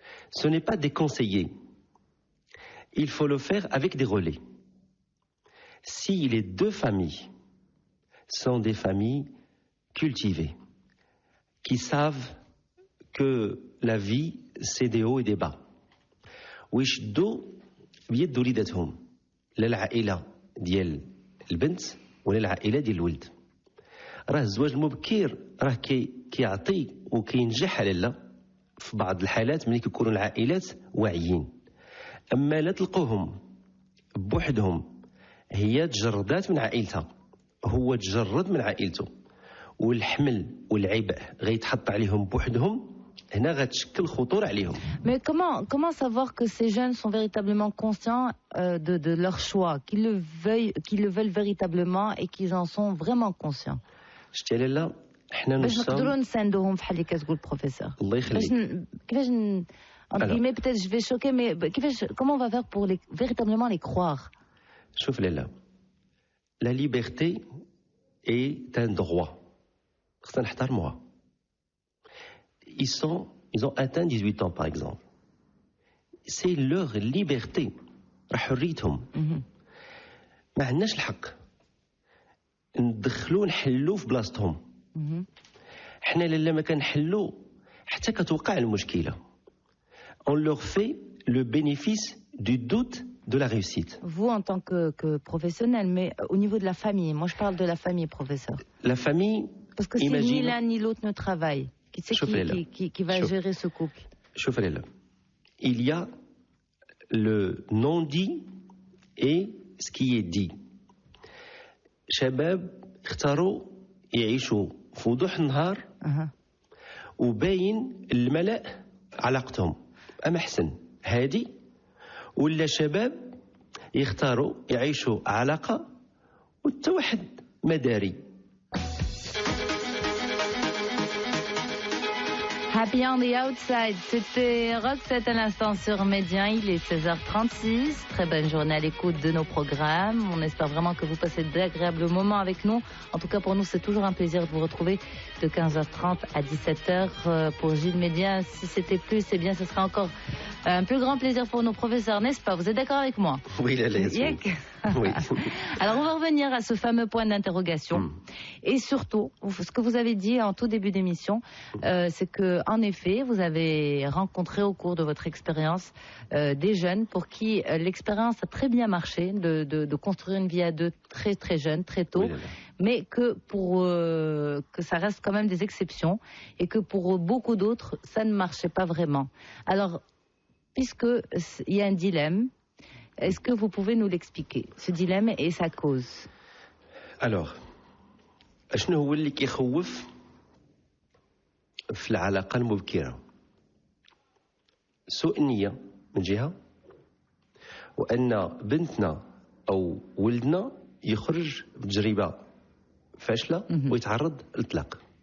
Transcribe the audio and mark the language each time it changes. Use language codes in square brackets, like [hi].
[fr] Ce n'est pas déconseillé. Il faut le faire avec des relais. Si les 2 familles sont des familles cultivées, qui savent que la vie, c'est des hauts et des bas. [ar] ويشدوا بيد وليدتهم للعائلة ديال البنت ولا العائلة ديال الولد. راه الزواج المبكر راه كيعطي وكينجح على لا في بعض الحالات ملي كيكونوا العائلات واعيين. أما لا تلقوهم بوحدهم هي تجردات من عائلتها هو تجرد من عائلته والحمل والعبء غيتحط عليهم بوحدهم هنا غتشكل خطور عليهم. [fr] Mais comment savoir que ces jeunes sont véritablement conscients de leur choix, qu'ils le veulent véritablement et qu'ils en sont vraiment conscients? [ar] شتي لالا حنا باش نقدروا نساندوهم في حال اللي كتقول البروفيسور. الله يخليك. كيفاش [fr] mais peut-être je vais choquer mais comment on va faire pour véritablement les croire? [ar] شوف لالا [fr] la liberté est un droit. [ar] خصنا نحترموها. [fr] Ils ont atteint 18 ans par exemple. C'est leur liberté. [ar] راه حريتهم. ما عندناش الحق ندخلو نحلو في بلاصتهم. حنا لالا ما كنحلو حتى كتوقع المشكلة. [fr] On leur fait le bénéfice du doute de la réussite. Vous, en tant que professionnel, mais au niveau de la famille, moi je parle de la famille, professeur. La famille, parce que si ni l'un ni l'autre ne travaille, qui va gérer ce couple? Il y a le non-dit et ce qui est dit. [ar] شباب اختاروا يعيشوا في وضوح النهار وباين الملأ علاقتهم أما حسن هادي ولا شباب يختاروا يعيشوا علاقة والتوحد مداري. [fr] Happy on the Outside, c'était Roxette à l'instant sur Média. Il est 16h36. Très bonne journée à l'écoute de nos programmes. On espère vraiment que vous passez d'agréables moments avec nous. En tout cas, pour nous, c'est toujours un plaisir de vous retrouver de 15h30 à 17h pour Gilles Média. Si c'était plus, eh bien, ce sera encore un plus grand plaisir pour nos professeurs, n'est-ce pas? Vous êtes d'accord avec moi? Oui, oui. Alors, on va revenir à ce fameux point d'interrogation. Et surtout, ce que vous avez dit en tout début d'émission, c'est que, en effet, vous avez rencontré au cours de votre expérience des jeunes pour qui l'expérience a très bien marché de construire une vie à deux très très jeunes, très tôt, mais que que ça reste quand même des exceptions et que pour beaucoup d'autres, ça ne marchait pas vraiment. Alors, puisque il y a un dilemme, est-ce que vous pouvez nous l'expliquer, ce dilemme et sa cause? [ar] Alors, شنو هو اللي كيخوف في العلاقة المبكرة؟ سوء النية من جهة، وأن بنتنا أو ولدنا يخرج بتجربة فاشلة ويتعرض للطلاق.